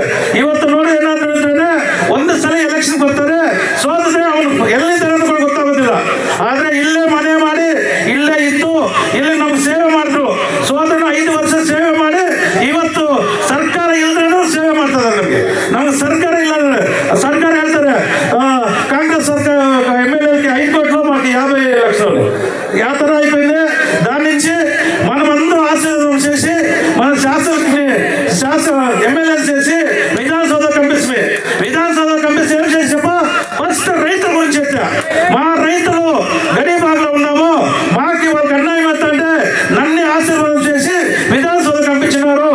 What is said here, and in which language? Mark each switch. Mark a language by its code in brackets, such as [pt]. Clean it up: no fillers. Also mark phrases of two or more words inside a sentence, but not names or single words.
[kn] ಇವತ್ತು ನೋಡಿ ಏನಾದ್ರು ಅಂದ್ರೆ ಒಂದು ಸಲ ಎಲೆಕ್ಷನ್ ಬರ್ತಾರೆ, ಸೋತಿದ್ರೆ ಅವನು ಎಲ್ಲಿದ್ದಾರೆ ಅಂತ ಗೊತ್ತಾಗೋದಿಲ್ಲ. ಆದ್ರೆ ಇಲ್ಲೇ ಮನೆ ಮಾಡಿ ಇಲ್ಲೇ ಇದ್ದು ಇಲ್ಲಿ ನಮ್ಗೆ ಸೇವೆ ಮಾಡಿದ್ರು. ಸೋದರನು 5 ವರ್ಷ ಸೇವೆ ಮಾಡಿ ಇವತ್ತು ಸರ್ಕಾರ ಇಲ್ಲದ್ರೂ ಸೇವೆ ಮಾಡ್ತಾ ಇದ್ದಾರೆ. ನಮ್ಗೆ ಸರ್ಕಾರ ಇಲ್ಲ ಅಂದ್ರೆ ಸರ್ಕಾರ ಹೇಳ್ತಾರೆ [te] కాంగ్రెస్ సర్కార్ ఎమ్మెల్యేలకి 5 కోట్లు మాకు 50 లక్షలు [kn] ಯಾವ ತರ అయిపోయింది. [te] దాని నుంచి మనమందరం ఆశీర్వాదం చేసి మన శాసన ఎమ్మెల్యేలు చేసి విధానసభ కంపిస్తే ఏం చేసా ఫస్ట్ రైతుల గురించి చెప్పా. మా రైతులు గరీబాగ్లో ఉన్నాము, మాకు వాళ్ళకి అన్యాయం అవుతుంటే నన్ను ఆశీర్వాదం చేసి విధానసభ కంపించినారు.